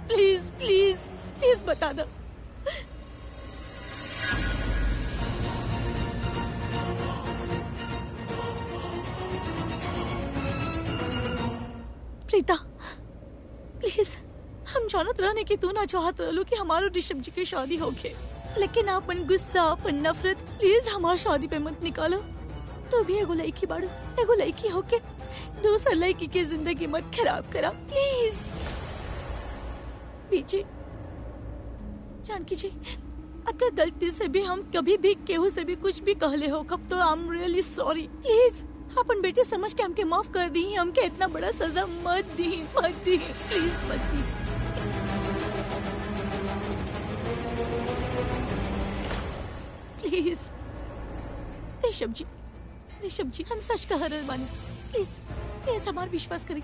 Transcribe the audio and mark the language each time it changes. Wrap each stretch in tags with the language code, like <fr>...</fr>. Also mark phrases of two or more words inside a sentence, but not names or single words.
<en>please please please</en> <bho>बता दो। प्रीता प्लीज, हम जानत रहने की तू ना चाहत रहलो कि हमारो ऋषभ जी की शादी होके, लेकिन अपन गुस्सा अपन नफरत प्लीज हमारी शादी पे मत निकालो। तो भी एगो लड़की बाड़ू, एगो लड़की होके दूसर लड़की की जिंदगी मत खराब करा प्लीज। बीजी जानकी जी, अगर गलती से भी हम कभी भी केहू से भी कुछ भी कहले हो कब, तो</bho> <en>I am really sorry.</en> <bho>प्लीज अपन बेटी समझ के हमके माफ कर दी, हमके इतना बड़ा सजा मत दी प्लीज मत दी। प्लीज ऋषभ जी हम सच कह रहे बानी,</bho> <en>please please</en> <bho>हमार विश्वास करी।</bho>